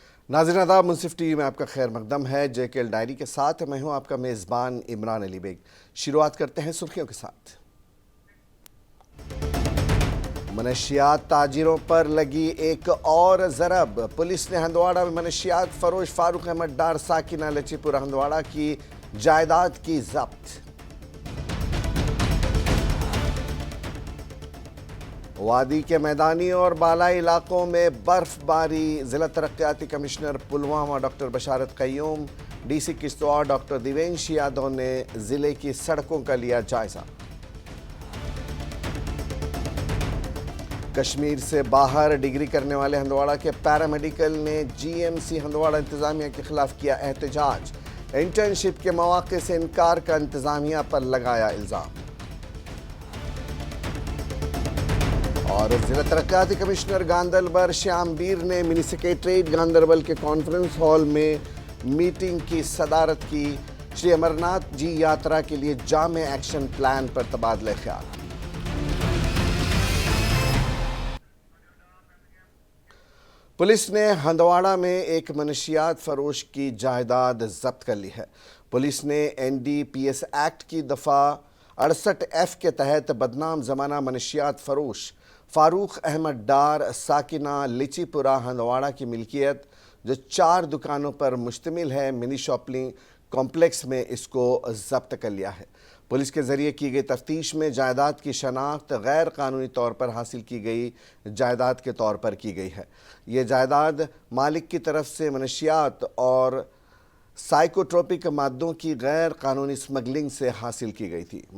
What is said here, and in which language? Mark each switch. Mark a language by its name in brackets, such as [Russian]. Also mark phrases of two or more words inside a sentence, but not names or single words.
[Urdu] ناظرین آداب، منصف ٹی وی میں آپ کا خیر مقدم ہے۔ جے کے ایل ڈائری کے ساتھ میں ہوں آپ کا میزبان عمران علی بیگ۔ شروعات کرتے ہیں سرخیوں کے ساتھ۔ منشیات تاجروں پر لگی ایک اور ضرب۔ پولیس نے ہندواڑہ میں منشیات فروش فاروق احمد ڈار ساکنہ لچی پور ہندواڑہ کی جائیداد کی ضبط۔ وادی کے میدانی اور بالائی علاقوں میں برف باری۔ ضلع ترقیاتی کمشنر پلوامہ ڈاکٹر بشارت قیوم، ڈی سی کشتواڑ ڈاکٹر دیوینش یادو نے ضلع کی سڑکوں کا لیا جائزہ۔ کشمیر سے باہر ڈگری کرنے والے ہندواڑہ کے پیرامیڈیکل نے جی ایم سی ہندواڑہ انتظامیہ کے خلاف کیا احتجاج۔ انٹرنشپ کے مواقع سے انکار کا انتظامیہ پر لگایا الزام۔ اور ضلع ترقیاتی کمشنر گاندربل شیام بیر نے منی سیکریٹریٹ گاندربل کے کانفرنس ہال میں میٹنگ کی صدارت کی۔ شری امرناتھ جی یاترا کے لیے جامع ایکشن پلان پر تبادلہ خیال۔ پولیس نے ہندواڑہ میں ایک منشیات فروش کی جائیداد ضبط کر لی ہے۔ پولیس نے این ڈی پی ایس ایکٹ کی دفعہ 68F کے تحت بدنام زمانہ منشیات فروش فاروق احمد ڈار ساکنہ لچی پورہ ہندواڑہ کی ملکیت جو 4 دکانوں پر مشتمل ہے منی شاپنگ کمپلیکس میں اس کو ضبط کر لیا ہے۔ پولیس کے ذریعے کی گئی تفتیش میں جائیداد کی شناخت غیر قانونی طور پر حاصل کی گئی جائیداد کے طور پر کی گئی ہے۔ یہ جائیداد مالک کی طرف سے منشیات اور سائیکوٹروپک مادوں کی غیر قانونی سمگلنگ سے حاصل کی گئی تھی۔